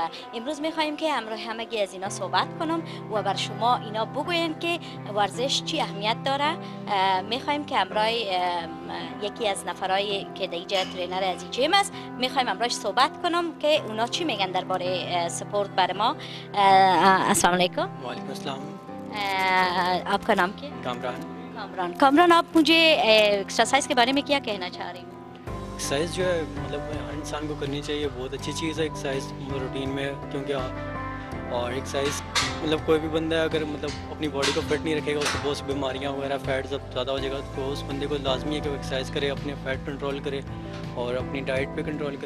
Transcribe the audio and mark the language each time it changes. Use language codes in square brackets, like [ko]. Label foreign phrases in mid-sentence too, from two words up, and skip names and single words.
[fa] امروز میخوایم که همگی از اینا صحبت کنم و بر شما اینا بگوین که ورزش چی اهمیت داره. میخوایم که همراه یکی از نفرای که دیگه ترینر از این جیم است میخوایم همراهش صحبت کنم که اونا چی میگن درباره سپورت برای ما. [ar] السلام علیکم. وعلیکم السلام. [ur] آپ کا نام کیا ہے? कामरान। کامران، آپ مجھے ایکسرسائز کے بارے میں کیا کہنا چاہ رہی ہیں? ایکسرسائز جو ہے مطلب ہر انسان کو کرنی چاہیے، بہت اچھی چیز ہے [en] exercise routine [ur] میں، کیونکہ اور ایکسرسائز مطلب کوئی بھی بندہ اگر مطلب اپنی باڈی کو فٹ نہیں رکھے گا اس کو بہت سی بیماریاں وغیرہ فیٹ سب زیادہ ہو جائے گا، تو اس بندے کو لازمی ہے کہ وہ ایکسرسائز کرے، اپنے [en] fat control [ur] کرے اور اپنی ڈائٹ پہ کنٹرول کرے.